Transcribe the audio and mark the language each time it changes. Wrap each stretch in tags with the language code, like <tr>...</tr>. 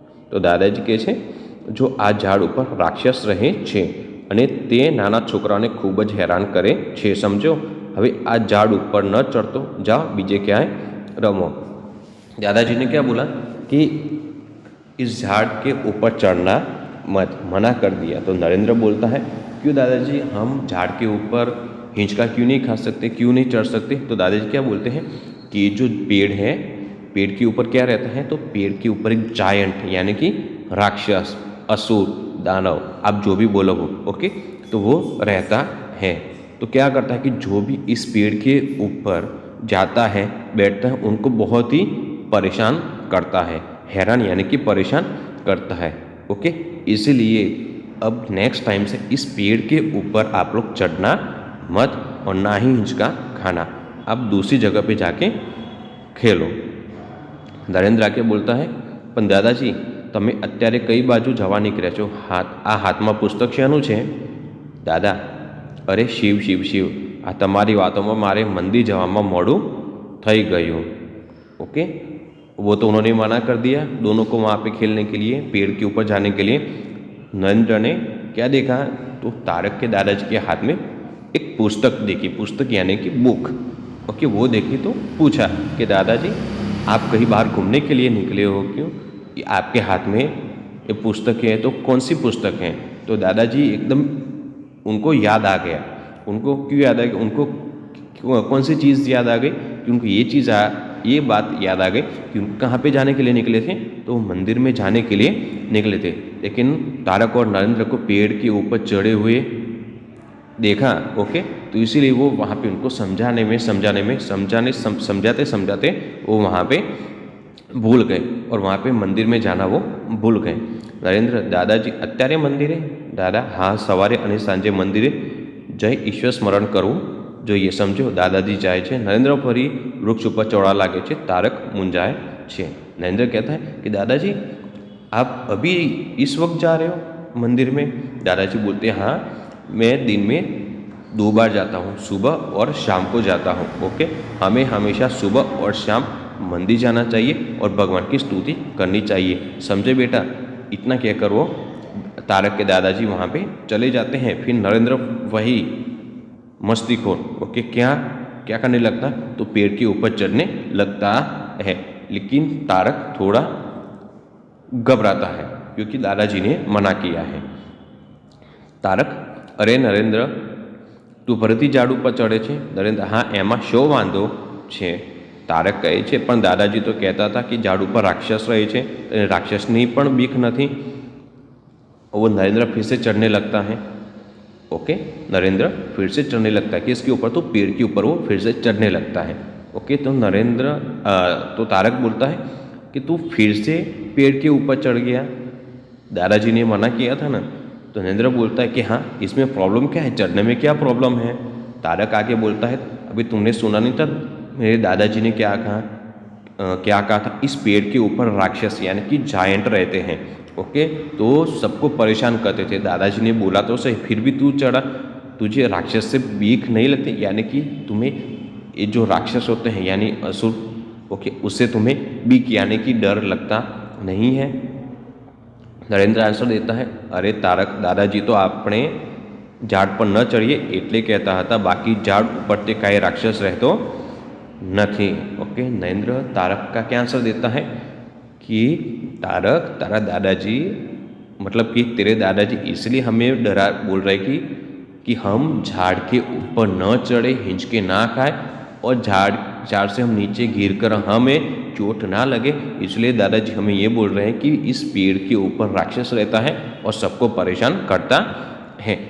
<gu>तो दादाजी कहे छे जो आ झाड़ ऊपर राक्षस रहे छे અને તે નાના છોકરાઓને ખૂબ જ હેરાન કરે છે, સમજો? હવે આ ઝાડ ઉપર ન ચડતો, જાઓ બીજે ક્યાંય રમો।</gu> <hi>दादाजी ने क्या बोला कि इस झाड़ के ऊपर चढ़ना मत, मना कर दिया। तो नरेंद्र बोलता है क्यों दादाजी, हम झाड़ के ऊपर हिंचका क्यों नहीं खा सकते, क्यों नहीं चढ़ सकते? तो दादाजी क्या बोलते हैं कि जो पेड़ है, पेड़ के ऊपर क्या रहता है, तो पेड़ के ऊपर एक जायंट यानी कि राक्षस, असुर, दानव, आप जो भी बोलो वो। ओके, तो वो रहता है। तो क्या करता है कि जो भी इस पेड़ के ऊपर जाता है, बैठता है, उनको बहुत ही परेशान करता है, हैरान यानी कि परेशान करता है। ओके, इसीलिए अब नेक्स्ट टाइम से इस पेड़ के ऊपर आप लोग चढ़ना मत और ना ही हिंचका खाना, आप दूसरी जगह पे जाके खेलो।</hi> <gu>नरेंद्र</gu> <hi>आके बोलता है</hi> <gu>पण दादाजी તમે અત્યારે કઈ બાજુ જવા નીકળ્યા છો? આ હાથમાં પુસ્તક શેનું છે? દાદા અરે શિવ શિવ શિવ, આ તમારી વાતોમાં મારે મંદિર જવામાં મોડું થઈ ગયું।</gu> <hi>ओके, वो तो उन्होंने मना कर दिया दोनों को वहाँ पे खेलने के लिए, पेड़ के ऊपर जाने के लिए। नरेंद्र ने क्या देखा, तो तारक के दादाजी के हाथ में एक पुस्तक देखी, पुस्तक यानी कि बुक। ओके, वो देखी तो पूछा कि दादाजी आप कहीं बाहर घूमने के लिए निकले हो क्यों, कि आपके हाथ में ये पुस्तक है, तो कौन सी पुस्तक है? तो दादाजी एकदम उनको याद आ गया। उनको क्यों याद आ गया? उनको कौन सी चीज़ याद आ गई कि उनको ये बात याद आ गई कि उनको कहाँ पे जाने के लिए निकले थे, तो वो मंदिर में जाने के लिए निकले थे। लेकिन तारक और नरेंद्र को पेड़ के ऊपर चढ़े हुए देखा, ओके, तो इसीलिए वो वहाँ पे उनको समझाते समझाते वो वहाँ पे भूल गए और वहाँ पे मंदिर में जाना वो भूल गए।</hi> <gu>नरेंद्र दादाजी અત્યારે મંદિરે દાદા? હા, સવારે અને સાંજે મંદિરે જય ઈશ્વર સ્મરણ કરવું જોઈએ, સમજો? દાદાજી જાય છે, नरेंद्र ફરી વૃક્ષ ઉપર ચડવા લાગે છે, તારક મૂંઝાય છે।</gu> <hi>नरेंद्र कहता है कि दादाजी आप अभी इस वक्त जा रहे हो मंदिर में? दादाजी बोलते हैं हाँ, मैं दिन में 2 बार जाता हूँ, सुबह और शाम को जाता हूँ। ओके, हमें हमेशा सुबह और शाम मंदिर जाना चाहिए और भगवान की स्तुति करनी चाहिए, समझे बेटा? इतना कहकर वो तारक के दादाजी वहाँ पे चले जाते हैं। फिर नरेंद्र वही मस्तीखोर, ओके, क्या करने लगता? तो पेड़ के ऊपर चढ़ने लगता है। लेकिन तारक थोड़ा घबराता है क्योंकि दादाजी ने मना किया है।</hi> <gu>तारक, अरे नरेंद्र तू ફરીથી ઝાડ ઉપર ચડે છે? નરેન્દ્ર, हाँ, એમાં શો વાંધો છે? તારક કહે છે, પણ દાદાજી તો કહેતા હતા कि ઝાડ ઉપર રાક્ષસ રહે છે, રાક્ષસની પણ બીક નથી।</gu> <hi>वो नरेंद्र फिर से चढ़ने लगता है। ओके, नरेंद्र फिर से चढ़ने लगता है, किसके ऊपर? तो पेड़ के ऊपर वो फिर से चढ़ने लगता है। ओके, तो तो तारक बोलता है कि तू फिर से पेड़ के ऊपर चढ़ गया, दादाजी ने मना किया था ना। तो नरेंद्र बोलता है कि हाँ, इसमें प्रॉब्लम क्या है? चढ़ने में क्या प्रॉब्लम है? तारक आगे बोलता है, अभी तुमने सुना नहीं था मेरे दादाजी ने क्या कहा था? इस पेड़ के ऊपर राक्षस यानी कि जायंट रहते हैं। ओके, तो सबको परेशान करते थे। दादाजी ने बोला तो सही, फिर भी तू चढ़ा, तुझे राक्षस से बीक नहीं लगती? यानी कि तुम्हें ये जो राक्षस होते हैं यानी असुर, ओके, उससे तुम्हें बीक यानी कि डर लगता नहीं है?</hi> <gu>नरेंद्र</gu> <hi>आंसर देता है,</hi> <gu>अरे तारक, दादाजी तो आपने ઝાડ પર ન ચડીએ એટલે કહેતા હતા, બાકી ઝાડ ઉપર તે કાંઈ રાક્ષસ રહેતો નથી।</gu> <hi>ओके, नरेंद्र तारक का क्या आंसर देता है कि तारक, तारा दादाजी मतलब कि तेरे दादाजी इसलिए हमें बोल रहे कि हम झाड़ के ऊपर न चढ़े, हिंचके ना खाए और झाड़ से हम नीचे गिर कर हमें चोट ना लगे, इसलिए दादाजी हमें ये बोल रहे हैं कि इस पेड़ के ऊपर राक्षस रहता है और सबको परेशान करता है।</hi>